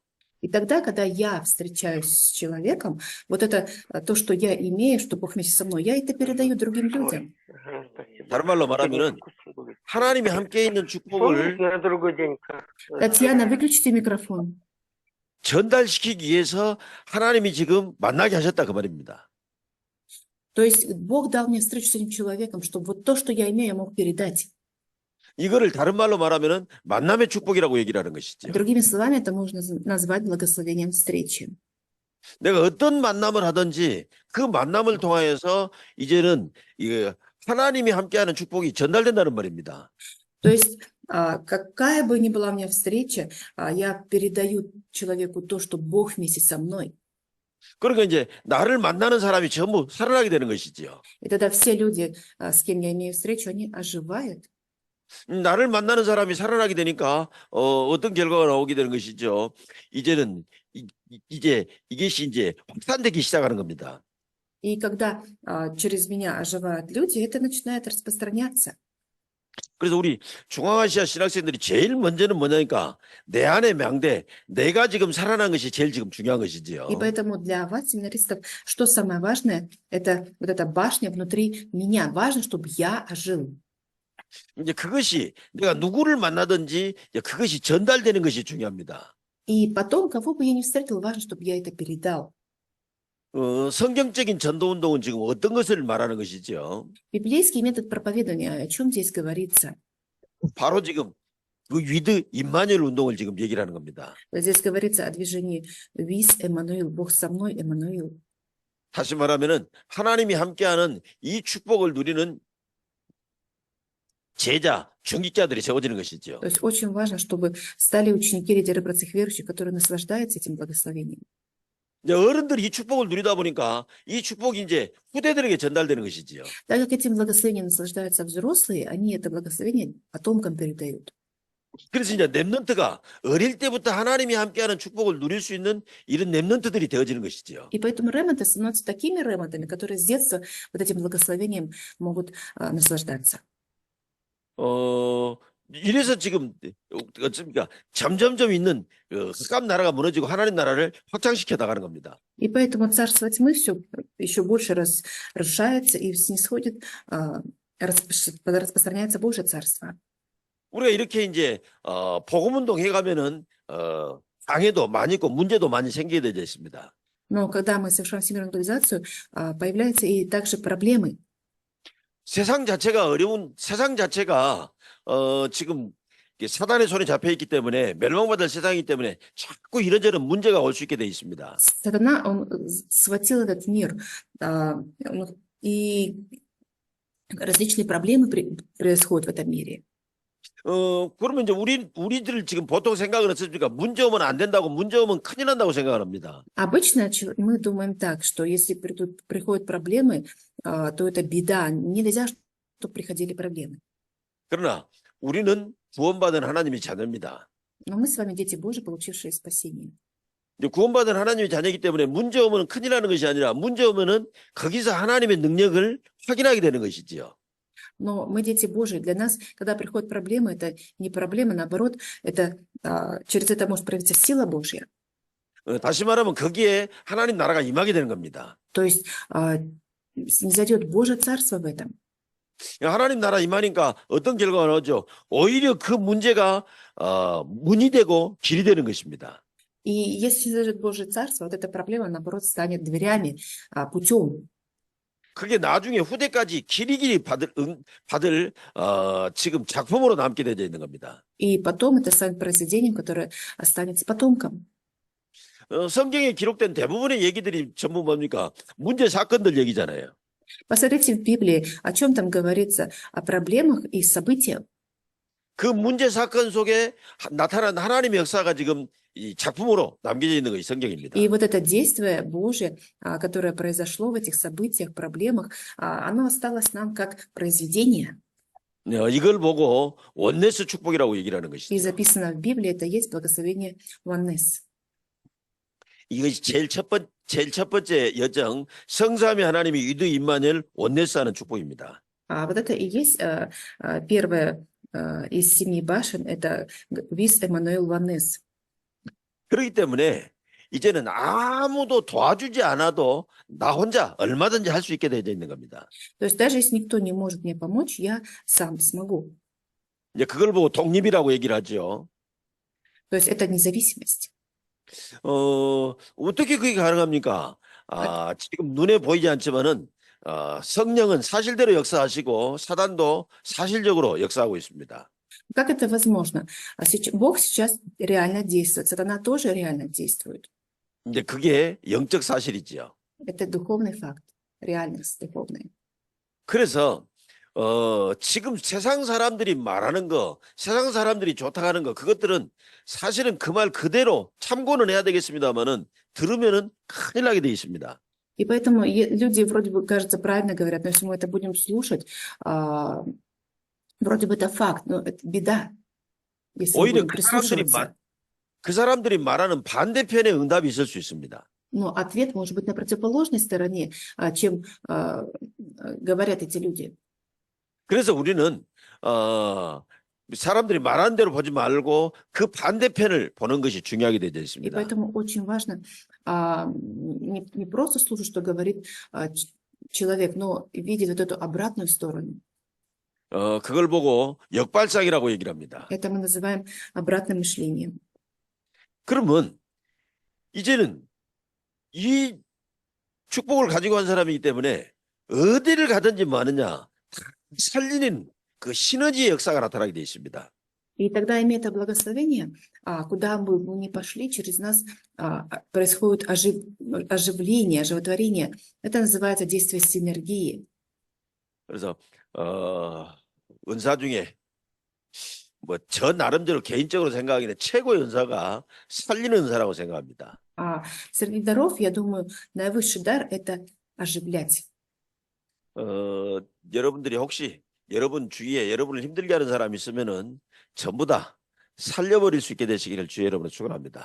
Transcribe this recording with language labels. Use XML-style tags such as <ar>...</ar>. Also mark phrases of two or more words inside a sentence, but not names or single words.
<ru>И тогда, когда я встречаюсь с человеком, вот это то, что я имею, что Бог вместе со мной, я это передаю другим людям.</ru> <ko>다른 말로 말하면은 하나님이 함께 있는 축복을</ko> <ru>на другой день. Татьяна, выключите микрофон.</ru> <ko>전달시키기 위해서 하나님이 지금 만나게 하셨다 그 말입니다.</ko> <ru>То есть Бог дал мне встречу с этим человеком, чтобы вот то, что я имею, я мог передать.</ru> <ko>이거를 다른 말로 말하면은 만남의 축복이라고 얘기를 하는 것이죠.</ko> <ru>Другими словами, это можно назвать благословением встречи.</ru> <ko>내가 어떤 만남을 하든지 그 만남을 통하여서 이제는 이 하나님이 함께하는 축복이 전달된다는 말입니다.</ko> <ru>То есть, какая бы ни была у меня встреча, я передаю человеку то, что Бог вместе со мной.</ru> <ko>그러니까 이제 나를 만나는 사람이 전부 살아나게 되는 것이지요.</ko> <ru>И тогда все люди, с кем я имею встречу, они оживают.</ru> <ko>나를 만나는 사람이 살아나게 되니까 어떤 결과가 나오게 되는 것이죠. 이제는 이제 이것이 이제 확산되기 시작하는 겁니다.</ko> <ru>И когда через меня оживают люди, это начинает распространяться.</ru> <ko>그래서 우리 중앙아시아 신학생들이 제일 먼저는 뭐냐니까 내 안의 명대, 내가 지금 살아난 것이 제일 지금 중요한 것이지요.</ko> <ru>И поэтому для вас, семинаристов, что самое важное, это вот эта башня внутри меня. Важно, чтобы я ожил.</ru> <ko>이제 그것이 내가 누구를 만나든지 이제 그것이 전달되는 것이 중요합니다.</ko> <ru>И потом, кого бы я ни встретил, важно, чтобы я это передал.</ru> <ko>성경적인 전도 운동은 지금 어떤 것을 말하는 것이죠?</ko> <ru>Библейский метод проповедования, о чем здесь говорится?</ru> <ko>바로 지금 그 위드 임마누엘 운동을 지금 얘기를 하는 겁니다.</ko> <ru>Здесь говорится о движении «Вис, Эммануил», «Бог со мной, Эммануил».</ru> <ko>다시 말하면은 하나님이 함께하는 이 축복을 누리는 제자, 중직자들이 세워지는 것이죠.</ko> <ru>То есть очень важно, чтобы стали ученики, лидеры братьев верующих, которые наслаждаются этим благословением.</ru> <ko>이제 어른들이 이 축복을 누리다 보니까 이 축복이 이제 후대들에게 전달되는 것이지요.</ko> <ru>Так как этим благословением наслаждаются взрослые, они это благословение потомкам передают.</ru> <ko>그래서 이제 렘넌트가 어릴 때부터 하나님이 함께하는 축복을 누릴 수 있는 이런 렘넌트들이 되어지는 것이지요.</ko> <ru>И поэтому ремонты становятся такими ремонтами, которые с детства вот этим благословением могут наслаждаться.</ru> <ko>이래서 지금 어떻습니까? 점점점 있는 흑암 나라가 무너지고 하나님 нара를 확장시켜 나가는 겁니다.</ko> <ru>И поэтому царство тьмы все еще больше разрушается и снисходит, распространяется Божье царство.</ru> <ko>우리가 이렇게 이제 복음 운동 해가면은 장애도 많이 있고 문제도 많이 생기게 되어 있습니다.</ko> <ru>Но когда мы совершаем всемирную глобализацию, появляются и также проблемы.</ru> <ko>세상 자체가 지금 사단의 손에 잡혀 있기 때문에 멸망받을 세상이기 때문에 자꾸 이런저런 문제가 올 수 있게 돼 있습니다.</ko> <ru>Сатана, он схватил этот мир, и различные проблемы происходят в этом мире.</ru> <ko>그러면 이제 우리들 지금 보통 생각은 어떻습니까? 문제 오면 안 된다고, 문제 오면 큰일 난다고 생각을 합니다.</ko> <ru>Обычно мы думаем так, что если приходят проблемы, то это беда. Нельзя, чтобы приходили проблемы.</ru> <ko>그러나 우리는 구원받은 하나님의 자녀입니다.</ko> <ru>Но мы с вами дети Божьи, получившие спасение.</ru> <ko>이제 구원받은 하나님의 자녀이기 때문에 문제 오면 큰일 나는 것이 아니라 문제 오면은 거기서 하나님의 능력을 확인하게 되는 것이지요.</ko> <ru>Но мы дети Божьи. Для нас, когда приходят проблемы, это не проблема, наоборот, это через это может проявиться сила Божья.</ru> <ko>다시 말하면 거기에 하나님 나라가 임하게 되는 겁니다.</ko> <ru>То есть снизойдет Божье Царство в этом.</ru> <ko>하나님 나라 임하니까 어떤 결과가 나오죠? 오히려 그 문제가 문이 되고 길이 되는 것입니다.</ko> <ru>И если снизойдет Божье Царство, вот эта проблема, наоборот, станет дверями, путем.</ru> <ko>그게 나중에 후대까지 길이길이 받을 지금 작품으로 남게 되어 있는 겁니다.</ko> <ru>И потом это станет произведением, которое останется потомкам.</ru> <ko>성경에 기록된 대부분의 얘기들이 전부 뭡니까? 문제 사건들 얘기잖아요.</ko> <ru>Посмотрите в Библии, о чем там говорится, о проблемах и событиях.</ru> <ko>그 문제 사건 속에 나타난 하나님의 역사가 지금 이 작품으로 남겨져 있는 것이 성경입니다.</ko> <ru>И вот это действие Божие, которое произошло в этих событиях, проблемах, оно осталось нам как произведение.</ru> <ko>이걸 보고 원네스 축복이라고 얘기를 하는</ko> <ru>И</ru> <ko>것이죠.</ko> <ru>записано в Библии, это есть благословение Оннес.</ru> <ko>이것이 제일 첫 번째 여정, 성삼위 하나님이 위드 임마누엘 원네스하는 축복입니다.</ko> <ru>Вот это и есть первое из 7 башен, это Вис Эммануил Ваннес.</ru> <ko>그렇기 때문에 이제는 아무도 도와주지 않아도 나 혼자 얼마든지 할 수 있게 되어 있는 겁니다.</ko> <ru>То есть даже если никто не может мне помочь, я сам смогу.</ru> <ko>이제 그걸 보고 독립이라고 얘기를 하죠.</ko> <ru>То есть это независимость.</ru> <ko>어떻게 그게 가능합니까? 지금 눈에 보이지 않지만은 성령은 사실대로 역사하시고 사단도 사실적으로 역사하고 있습니다.</ko> <ru>Как это возможно? Бог сейчас реально действует, сатана тоже реально действует.</ru> <ko>이제 그게 영적 사실이지요.</ko> <ru>Это духовный факт, реальность духовная.</ru> <ko>그래서 지금 세상 사람들이 말하는 거, 세상 사람들이 좋다고 하는 거, 그것들은 사실은 그 말 그대로 참고는 해야 되겠습니다만은 들으면은 큰일 나게 돼 있습니다.</ko> <ru>И поэтому люди вроде бы, кажется, правильно говорят, но если мы это будем слушать, вроде бы это факт, но это беда, если мы</ru> <ko>오히려</ko> <ru>будем прислушиваться.</ru> <ko>그 사람들이 말하는 반대편의 응답이 있을 수 있습니다.</ko> <ru>Но ответ может быть на противоположной стороне, чем говорят эти люди.</ru> <ko>그래서 우리는 사람들이 말하는 대로 보지 말고 그 반대편을 보는 것이 중요하게 되어</ko> <ru>И</ru> <ko>있습니다.</ko> <ru>поэтому очень важно не просто слушать, что говорит человек, но видеть вот эту обратную сторону.</ru> <ko>그걸 보고 역발상이라고 얘기를 합니다.</ko> <ru>Это мы называем обратным мышлением.</ru> <ko>그러면 이제는 이 축복을 가지고 간 사람이기 때문에 어디를 가든지 뭐 하느냐 살리는 그 시너지의 역사가 나타나게 되어 있습니다.</ko> <ru>И тогда, имея это благословение, куда бы мы ни пошли, через нас происходит оживление, оживотворение. Это называется действие синергии.</ru> <ko>그래서 은사 중에 뭐 저 나름대로 개인적으로 생각하기에는 최고의 은사가 살리는 은사라고 생각합니다.</ko> <ru>Среди даров, я думаю, наивысший дар – это оживлять.</ru> <ko>여러분들이 혹시 여러분 주위에 여러분을 힘들게 하는 사람이 있으면은 전부 다 살려버릴 수 있게 되시기를 주의 여러분을 축원합니다.</ko>